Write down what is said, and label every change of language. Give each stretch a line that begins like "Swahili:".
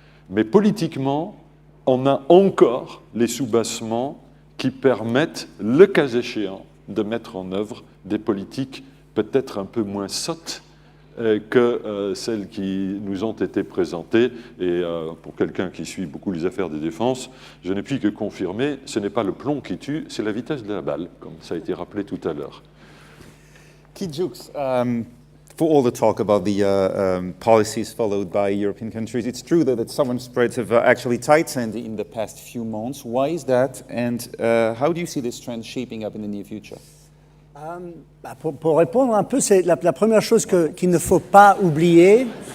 French: Mais politiquement, on a encore les soubassements qui permettent, le cas échéant, de mettre en œuvre des politiques peut-être un peu moins sottes que celles qui nous ont été présentées. Et pour quelqu'un qui suit beaucoup les affaires de défense, je n'ai pu que confirmer, ce n'est pas le plomb qui tue, c'est la vitesse de la balle, comme ça a été rappelé tout à l'heure.
English: Keith Jukes, for all the talk about the policies followed by European countries, it's true that sovereign spreads have actually tightened in the past few months. Why is that? And how do you see this trend shaping up in the near future?
French: Pour répondre un peu, c'est la première chose qu'il ne faut pas oublier.